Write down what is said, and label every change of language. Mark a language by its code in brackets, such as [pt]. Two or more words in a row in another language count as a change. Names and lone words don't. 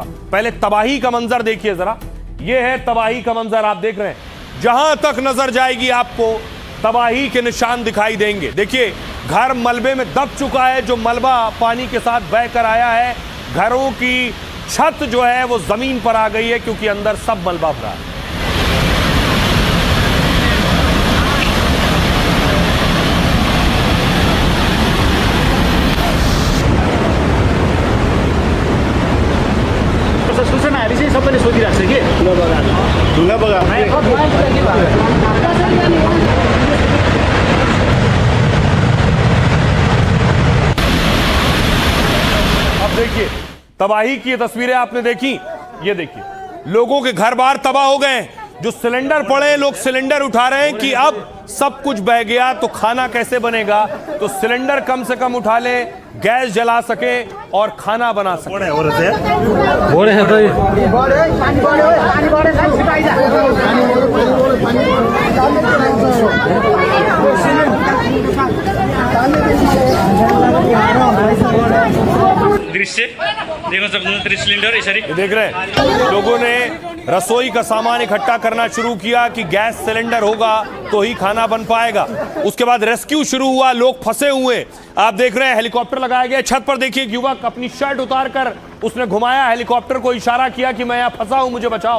[hi] पहले तबाही का मंजर देखिए जरा। यह है तबाही का मंजर, आप देख रहे हैं। जहां तक नजर जाएगी आपको तबाही के निशान दिखाई देंगे। देखिए घर मलबे में दब चुका है, जो मलबा पानी के साथ बह कर आया है। घरों की छत जो है वो जमीन पर आ गई है क्योंकि अंदर सब मलबा भरा है। [ne] सूचनाहरू चाहिँ सबैले सोधिरहेको छ कि ढुङ्गा बगान [hi] अब देखिए तबाही की ये तस्वीरें आपने देखी। ये देखिए लोगों के घर बार तबाह हो गए। जो सिलेंडर पड़े, लोग सिलेंडर उठा रहे हैं कि अब सब कुछ बह गया तो खाना कैसे बनेगा। तो सिलेंडर कम से कम उठा ले, गैस जला सके और खाना बना सके। [ne] दृश्य देख्न सक्नुहुन्छ सिलिन्डर यसरी [hi] देख रहे हैं लोगों ने रसोई का सामान इकट्ठा करना शुरू किया कि गैस सिलेंडर होगा तो ही खाना बन पाएगा। उसके बाद रेस्क्यू शुरू हुआ, लोग फंसे हुए। आप देख रहे हैं हेलीकॉप्टर लगाया गया छत पर। देखिए युवक अपनी शर्ट उतार कर उसने घुमाया, हेलीकॉप्टर को इशारा किया कि मैं यहां फंसा हूं, मुझे बचाओ।